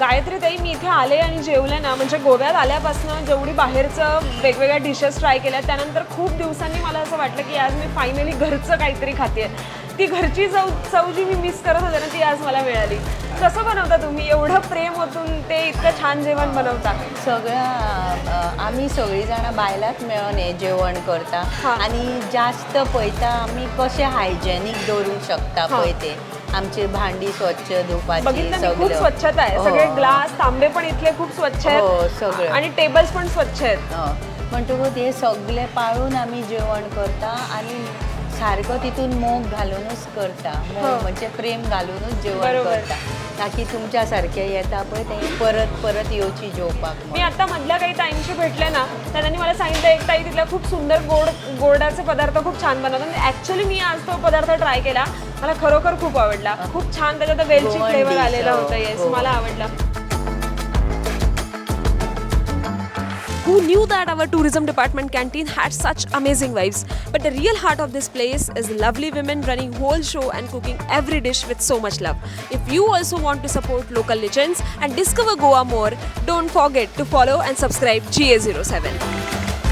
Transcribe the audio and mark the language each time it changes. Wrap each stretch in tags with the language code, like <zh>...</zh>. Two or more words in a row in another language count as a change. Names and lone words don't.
<mr>गायत्री ताई, मी इथे आले आणि जेवले ना, म्हणजे गोव्यात आल्यापासून जेवढी बाहेरचं वेगवेगळ्या डिशेस ट्राय केल्या त्यानंतर खूप दिवसांनी मला असं वाटलं की आज मी फायनली घरचं काहीतरी खाते. ती घरची चव जी मी मिस करत होते ना ती आज मला मिळाली. कसं बनवता तुम्ही? एवढं प्रेम ओतून ते इतकं छान जेवण बनवता?</mr> <kok>आमी सगळीं जाणां बायलांच मेळोन हें जेवण करता आनी जास्त पळयता आमी कशें हायजेनीक दवरूंक शकता पळय ते. आमची भांडी स्वच्छ धुवपाची,</kok> <mr>बघितलं मी, खूप स्वच्छता आहे. सगळे ग्लास तांबे पण इथले खूप स्वच्छ आहेत सगळं, आणि टेबल्स पण स्वच्छ आहेत.</mr> <kok>म्हणटकूच हे सगळे पाळून आमी जेवण करता आनी सारको तितून मोग घालूनच करता. मोग म्हणजे प्रेम घालूनच जेवण करता, ताकी तुमच्या सारखे येता पळय ते परत परत येवची जेवपाक.</kok> <mr>मी आता मधल्या काही ताईंशी भेटले ना, तर त्यांनी मला सांगितलं एक ताई तिथल्या खूप सुंदर गोडाचे पदार्थ खूप छान बनवतात. ॲक्च्युली मी आज तो पदार्थ ट्राय केला, मला खरोखर खूप आवडला. खूप छान त्याच्यात वेलची फ्लेवर आलेला होता. येस, मला आवडला.</mr> <en>Who knew that our tourism department canteen had such amazing vibes? But the real heart of this place is lovely women running whole show and cooking every dish with so much love. If you also want to support local legends and discover Goa more, don't forget to follow and subscribe GA07.</en>